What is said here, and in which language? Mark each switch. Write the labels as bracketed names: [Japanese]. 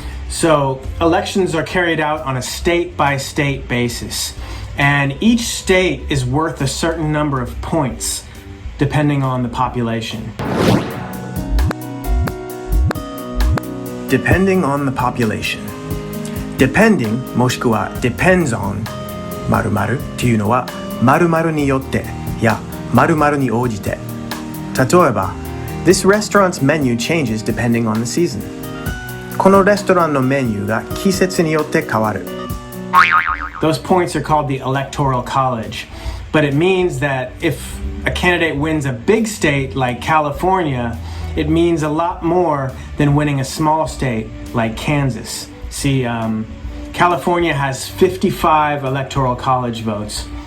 [English] So elections are carried out on a state-by-state basis. And each state is worth a certain number of points, depending on the population. Depending on the population. [Japanese] Depending もしくは depends on 〇〇というのは〇〇によってや〇〇に応じて。例えば [English] This restaurant's menu changes depending on the season. [Japanese] このレストランのメニューが季節によって変わる。 [English] Those points are called the Electoral College, but it means that if a candidate wins a big state like California, it means a lot more than winning a small state like Kansas. See, California has 55 Electoral College votes.